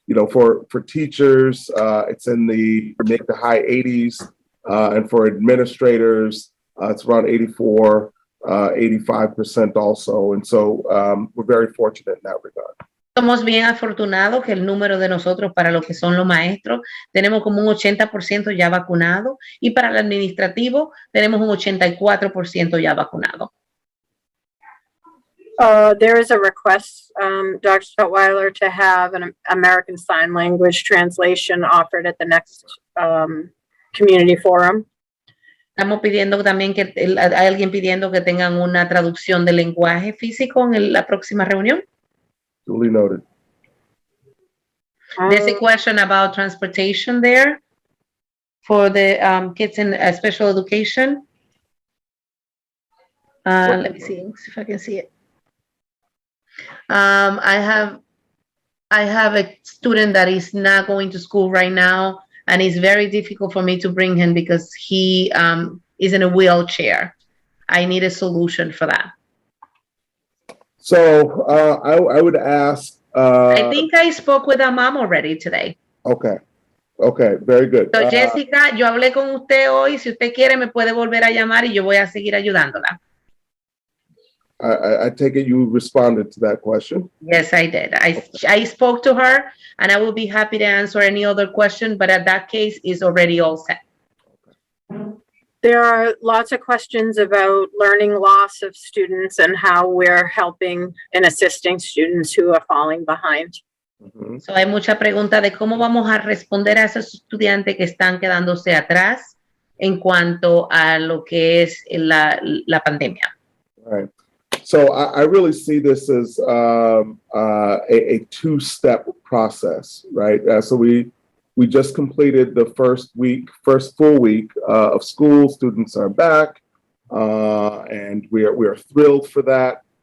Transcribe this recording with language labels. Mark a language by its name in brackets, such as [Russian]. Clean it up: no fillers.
[English] For teachers, it's in the mid to high 80s, and for administrators, it's around 84, 85% also. And so we're very fortunate in that regard. [Spanish] Somos bien afortunados que el número de nosotros para lo que son los maestros, tenemos como un 80% ya vacunado y para el administrativo tenemos un 84% ya vacunado. [English] There is a request, Dr. Stottweiler, to have an American Sign Language translation offered at the next community forum. [Spanish] Estamos pidiendo también que hay alguien pidiendo que tengan una traducción de lenguaje físico en la próxima reunión. [English] Duly noted. There's a question about transportation there for the kids in special education. Let me see if I can see it. I have a student that is not going to school right now, and it's very difficult for me to bring him because he is in a wheelchair. I need a solution for that. So I would ask. I think I spoke with a mom already today. Okay, very good. [Spanish] So Jessica, yo hablé con usted hoy. Si usted quiere, me puede volver a llamar y yo voy a seguir ayudándola. [English] I take it you responded to that question. Yes, I did. I spoke to her, and I will be happy to answer any other question, but at that case, it's already all set. There are lots of questions about learning loss of students and how we're helping and assisting students who are falling behind. Mm-hmm. [Spanish] So hay mucha pregunta de cómo vamos a responder a esos estudiantes que están quedándose atrás en cuanto a lo que es la pandemia. [English] All right. So I really see this as a two-step process, right? So we just completed the first full week of school. Students are back, and we are thrilled for that.